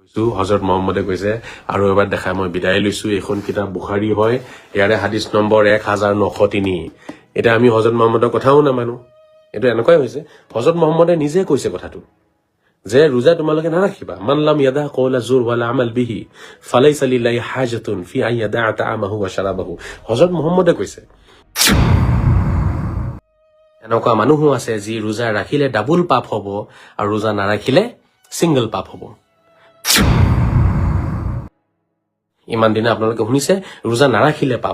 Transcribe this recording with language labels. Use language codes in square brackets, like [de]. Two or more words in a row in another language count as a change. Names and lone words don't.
[as] হযরত মুহাম্মদে কৈছে আৰু এবাৰ দেখা মই বিদায় লৈছো এখন কিতাপ বুখাৰী হয় ইয়াৰে হাদিস নম্বৰ 1903 এটা আমি হযরত মুহাম্মদৰ কথাও নামানো এটো এনেকৈ হৈছে হযরত মুহাম্মদে নিজে কৈছে কথাটো যে রোজা তোমালোকে নাৰাখিবা [ar] من لم يدع قول الزور والعمل به فليس لله حاجة في أن يدع طعامه وشرابه [as] হযরত মুহাম্মদে কৈছে এনেকুৱা মানুহো আছে যি রোজা ৰাখিলে ডাবল পাপ হ'ব আৰু রোজা নাৰাখিলে সিঙ্গল পাপ হ'ব ইমান দিনে আপোনালোকে শুনিছে রোজা নাৰাখিলে পাপ